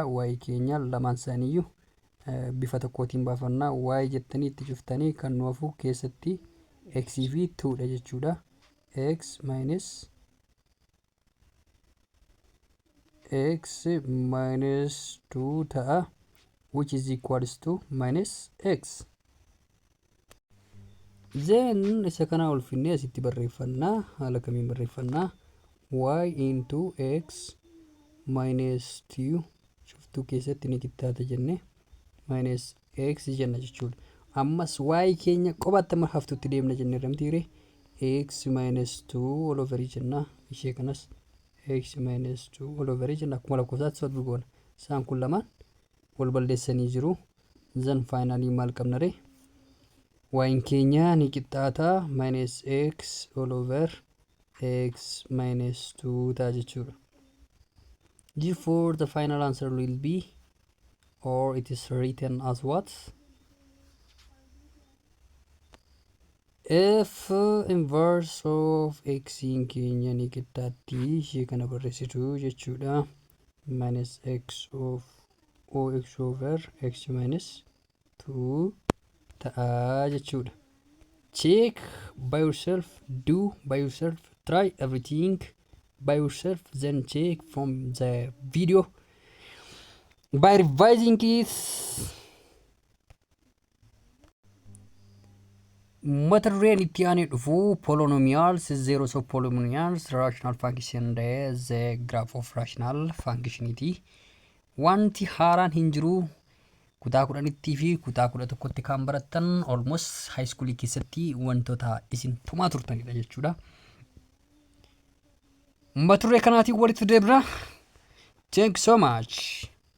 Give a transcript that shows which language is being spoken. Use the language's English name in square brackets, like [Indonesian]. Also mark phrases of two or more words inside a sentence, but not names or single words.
[Oromo] Y keenya lamaan isaaniiyyuu bifa tokkootiin baafanna. Y jettanii itti cuftanii kan nu hafu keessatti x fi 2 dha jechuudha. [English] X minus 2 ta'a which is equals to minus x. [Oromo] Then isa kana ol finnee asitti barreeffannaa. Haala kamiin barreeffannaa? [English] Y into x minus 2 [Oromo] shuftuu keessatti ni qixxaata jenne [English] minus x [Oromo] jenna jechuudha. Ammas y keenya kophaatti amma haftutti deemna jenne ramtiire [English] x minus 2 all over [Oromo] jenna. Ishee kanas [English] x minus 2 all over [Oromo] jenna. Akkuma lakkoofsaatti sotu goona. Isaan kun lamaan wal balleessanii jiru. [English] Then finally [Oromo] maal qabna ree? Y keenya ni qixxaata [English] minus x all over x minus 2 [Oromo] ta'a jechuudha. [English] Therefore the final answer will be, or it is written as what? F inverse of x [Oromo] keenya ni qixxaatti ishee kana barreessitu jechuudha. [English] Minus x of x over x minus 2 [Oromo] ta'a jechuudha. [English] Check by yourself, do by yourself, try everything by yourself, then check from the video by revising it. [Oromo] Mata dureen itti aanee dhufu [English] polynomials, zeros of polynomials, rational function the graph of rational functionity. [Oromo] Wanti haaraan hin jiru. Kutaa 10tti fi kutaa 11tti kan barattan [English] almost high school [Oromo] keessatti wantoota isin tumaa turtanidha jechuudha. Mata duree kanaatiin walitti deebina. [English] Thank you so much.